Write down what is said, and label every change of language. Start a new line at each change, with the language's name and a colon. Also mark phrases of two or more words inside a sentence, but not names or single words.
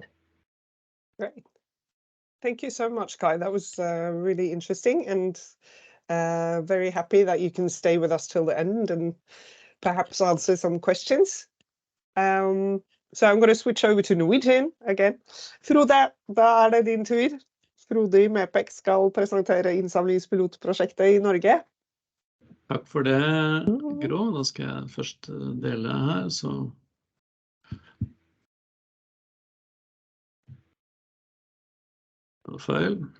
English: Great. Thank you so much, Kai. That was really interesting, and very happy that you can stay with us till the end and perhaps answer some questions. So I'm going to switch over to Norwegian again.
Norwegian: Frode, da det din tur. Frode i MEPEC skal presentere innsamlingspilotprosjektet i Norge. Takk for det, Gro. Da skal jeg først dele her, så... Feil.